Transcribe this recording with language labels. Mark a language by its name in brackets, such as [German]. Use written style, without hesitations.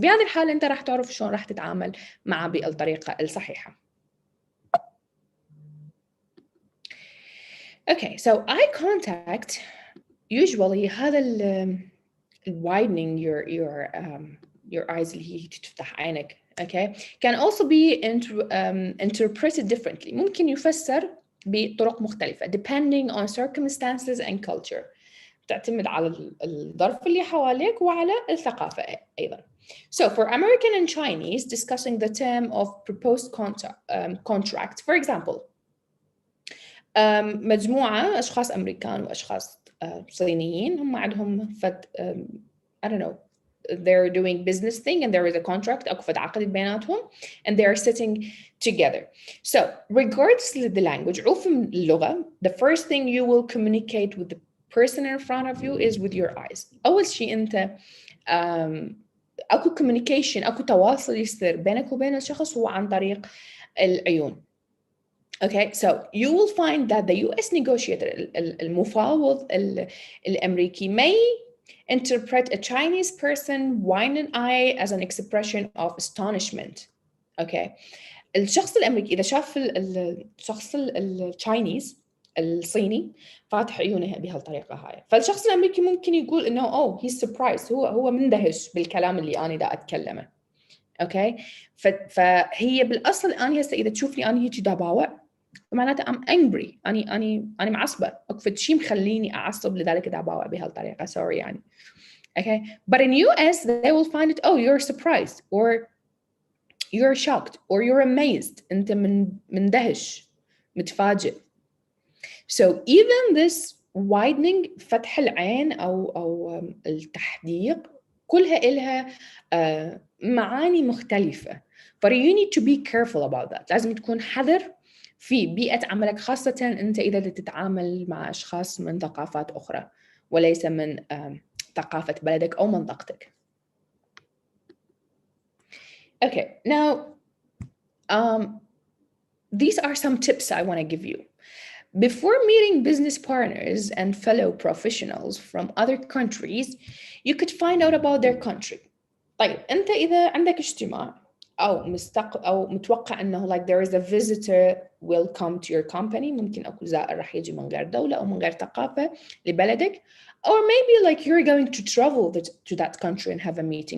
[Arabic] بهذه الحالة أنت راح تعرف شلون راح تتعامل معه بالطريقة الصحيحة. [English] Okay, so eye contact usually هذا widening your eyes [Arabic] اللي هي تفتح عينك. [English] Okay, can also be interpreted differently. [Arabic] ممكن يفسر بطرق مختلفة [English] depending on circumstances and culture. [Arabic] تعتمد على الظرف اللي حواليك وعلى الثقافة أيضا. [English] So for American and Chinese, discussing the term of proposed contract, for example, [Arabic] مجموعة أشخاص أمريكان وأشخاص صينيين هم عندهم [English] I don't know, they're doing business thing and there is a contract [Arabic] أكو فد عقد بيناتهم [English] and they are sitting together. So regardless of the language, [Arabic] عوف اللغة, [English] the first thing you will communicate with the person in front of you is with your eyes. [Arabic] أول شيء أنت أكو communication، أكو تواصل يصير بينك وبين الشخص هو عن طريق العيون. [English] Okay, so you will find that the US negotiator [Arabic] المفاوض الأمريكي [English] may interpret a Chinese person wide an eye as an expression of astonishment. [Arabic] Okay, الشخص الأمريكي إذا شاف الشخص التشاينيز الصيني فاتح عيونه بهالطريقة هاي، فالشخص الأمريكي ممكن يقول إنه [English] he's surprised، [Arabic] هو مندهش بالكلام اللي أنا دا أتكلمه. أوكي، فهي بالأصل أنا هسه إذا تشوفني أنا هيك دا باوع معناته [English] I'm angry، [Arabic] أنا معصبة، أكفت شيء مخليني أعصب لذلك دا باوع بهالطريقة. sorry يعني. [English] Okay, but in US they will find it you're surprised or you're shocked or you're amazed، [Arabic] أنت مندهش متفاجئ. [English] So even this widening [Arabic] فتح العين أو التحديق كلها إلها معاني مختلفة. [English] but you need to be careful about that. [Arabic] لازم تكون حذر في بيئة عملك، خاصة أنت إذا تتعامل مع أشخاص من ثقافات أخرى وليس من ثقافة بلدك أو منطقتك. [English] Okay, now these are some tips I want to give you. Before meeting business partners and fellow professionals from other countries, you could find out about their country. [Arabic] طيب أنت إذا عندك اجتماع أو متوقع إنه [English] like there is a visitor will come to your company. [Arabic] ممكن أكو زائر رح يجي من غير دولة أو من غير ثقافة لبلدك. [English] Or maybe like you're going to travel to that country and have a meeting.